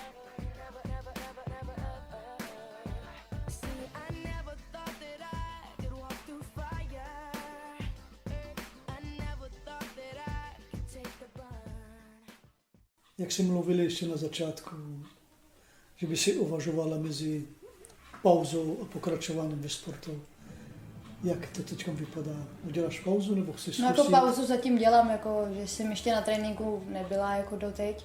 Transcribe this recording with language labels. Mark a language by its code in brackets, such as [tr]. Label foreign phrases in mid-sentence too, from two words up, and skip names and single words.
[en] Never, never, never, never, ever. See, I never thought that I could walk through fire. I never thought that I could take the burn. [cs] Jak jsi mluvili ještě na začátku, že by si uvažovala mezi pauzou a pokračováním ve sportu. Jak to teď vypadá? Uděláš pauzu nebo chceš zkusit? No jako pauzu zatím dělám, jako, že jsem ještě na tréninku nebyla jako doteď.